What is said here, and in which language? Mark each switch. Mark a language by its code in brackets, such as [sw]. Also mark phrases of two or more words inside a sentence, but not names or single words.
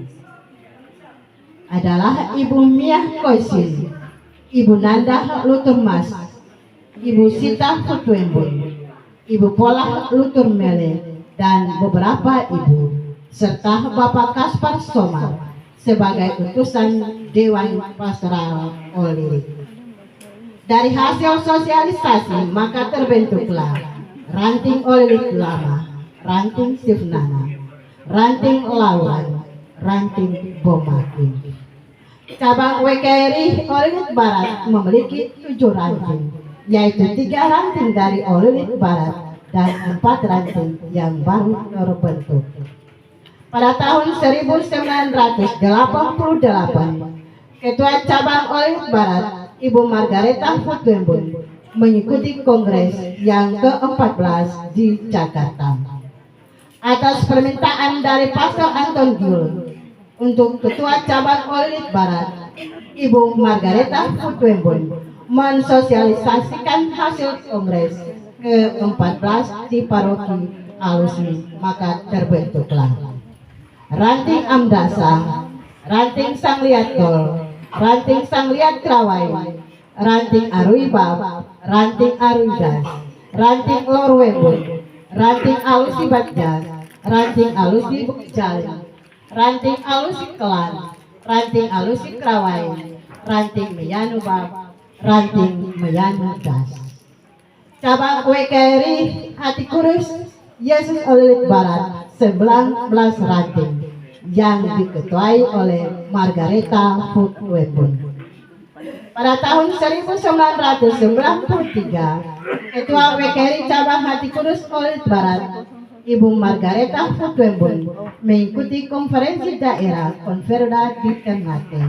[id] Adalah Ibu Miah Koisin, Ibu Nanda Luturmas, Ibu Sita Futwembun, Ibu Pola Luturmele, dan beberapa ibu, serta Bapak Kaspar Somar sebagai utusan Dewan Pastoral Olirik. Dari hasil sosialisasi maka terbentuklah Ranting Olirik Lama, Ranting Sifnana, Ranting Lauran, Ranting Bomaki. Cabang WKRI Olit Barat memiliki 7 ranting, yaitu 3 ranting dari Olit Barat dan 4 ranting yang baru terbentuk. Pada tahun 1988, Ketua Cabang Olit Barat, Ibu Margareta Futwembun, mengikuti kongres yang ke-14 di Jakarta. Atas permintaan dari Pastor Anton Gil untuk Ketua Cabang Olit Barat, Ibu Margareta Futwembun mensosialisasikan hasil kongres ke-14 di Paroki Alusi, maka terbentuklah Ranting Amdasa, Ranting Sangliat Tol, Ranting Sangliat Krawai, Ranting Aruibab, Ranting Aruidas, Ranting Lorwembun, Ranting Alusi Batjas, Ranting Alusi Bukjali, Ranting Alusi Kelan, Ranting Alusi Krawai, Ranting Meyanubab, Ranting Meyanudas. Cabang WKRI Hati Kudus Yesus Olit Barat 19 ranting yang diketuai oleh Margareta Futwembun. Pada tahun 1993, Ketua WKRI Cabang Hati Kudus Olit Barat, Ibu Margareta Futwembun, mengikuti konferensi daerah Konferda di Ternate.